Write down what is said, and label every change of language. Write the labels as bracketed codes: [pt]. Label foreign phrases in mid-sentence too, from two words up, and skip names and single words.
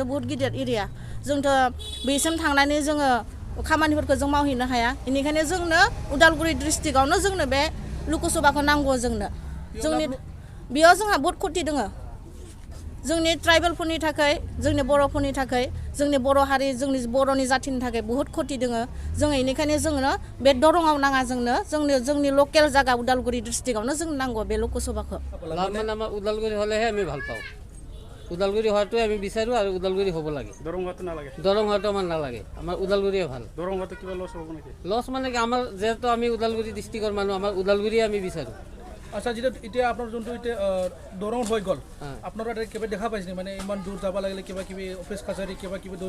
[brx] बहुत गिदिर एरिया जोंथ' बेसिम थांनानै जोङो खामानिफोरखौ जों मावहैनो हाया बेनिखायनो जोंनो उदालगुरि डिस्ट्रिक्टआवनो जोंनो बे लकसभाखौ नांगौ जोंनो जोंनि बेयाव जोंहा बहुत खथि दङ जोंनि ट्राइबेलफोरनि थाखाय जोंनि बर'फोरनि थाखाय जोंनि बर' हारि जोंनि बर'नि जाथिनि थाखाय बहुत खथि दोङो जों बेनिखायनो जोंनो बे दरंआव नाङा जोंनि लकेल जायगा उदालगुरि डिस्ट्रिक्टआवनो जों नांगौ बे लोकसभाखौ [as] লাভ মানে আমাৰ ওদালগুৰি হ'লেহে আমি ভাল পাওঁ ওদালগুৰি হোৱাটোৱে আমি বিচাৰোঁ আৰু ওদালগুৰি হ'ব লাগে দৰং হোৱাটো নালাগে দৰং হোৱাটো আমাৰ নালাগে আমাৰ ওদালগুৰিয়ে ভাল দৰং হোৱাটো কিবা লছ হ'ব নেকি লছ মানে কি আমাৰ যিহেতু আমি ওদালগুৰি ডিষ্ট্ৰিক্টৰ মানুহ আমাৰ ওদালগুৰিয়ে আমি বিচাৰোঁ আচ্ছা যেতিয়া এতিয়া আপোনাৰ যোনটো এতিয়া দৰং হৈ গ'ল আপোনালোকে তাতে কিবা দেখা পাইছে মানে ইমান দূৰ যাব লাগিলে কিবা কিবি অফিচ কাছাৰী কিবা কিবি দূৰ